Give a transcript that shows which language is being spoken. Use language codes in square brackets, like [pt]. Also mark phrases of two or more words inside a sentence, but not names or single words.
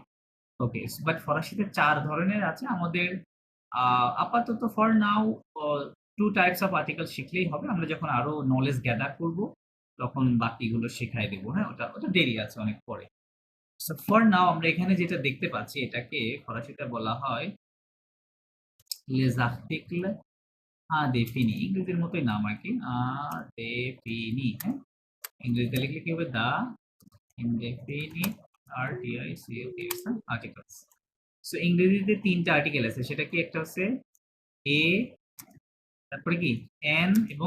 [en] okay, but [bn] ফরাসিতে ৪ ধরনের আছে। আমাদের আপাতত [en] for now 2 types of article [bn] শিখলেই হবে। আমরা যখন আরো [en] knowledge gather [bn] করব তখন বাকিগুলো শিখাই দেব, হ্যাঁ? ওটা দেরি আছে অনেক পরে। [en] so for now [bn] আমরা এখানে যেটা দেখতে পাচ্ছি এটাকে ফরাসিতে বলা হয় [fr] les articles indéfinis। [bn] ইংরেজির মতোই নাম আরকি। indéfinis, হ্যাঁ? ইংরেজিতে লিখলে কি হবে? [en] the indefinite articles, [bn] আর্টিকেলস। সো ইংরেজিতে ৩ টা আর্টিকেল আছে। সেটা কি? একটা হচ্ছে এ, তারপরে কি এন এবং